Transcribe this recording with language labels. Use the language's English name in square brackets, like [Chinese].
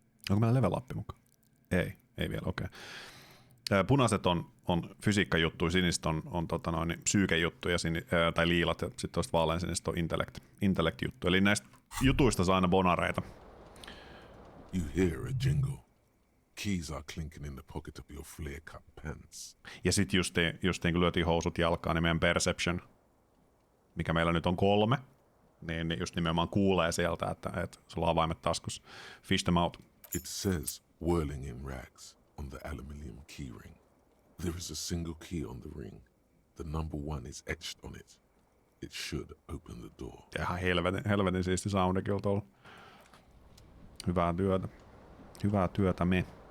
[Finnish] Onko meillä level up mukaan? Ei vielä, okei. Punaiset on fysiikkajuttuja, siniset on psyykejuttuja, tai liilat, ja sitten tuosta vaaleansiniset on intellect-juttu. Eli näistä jutuista saa aina bonareita. [English] You hear a jingle. Keys are clinking in the pocket of your flare-cut pants. [Finnish] Ja sitten justiin kun lyötiin housut jalkaan, niin meidän perception, mikä meillä nyt on 3, niin just nimenomaan kuulee sieltä, että sulla on avaimet taskussa. [English] Fish them out. It says whirling in rags on the aluminium key ring. There is a single key on the ring. the number 1 is etched on it. It should open the door. [Finnish] Ihan helvetin siisti sound kyllä tuolla. Hyvää työtä. Hyvää työtä me.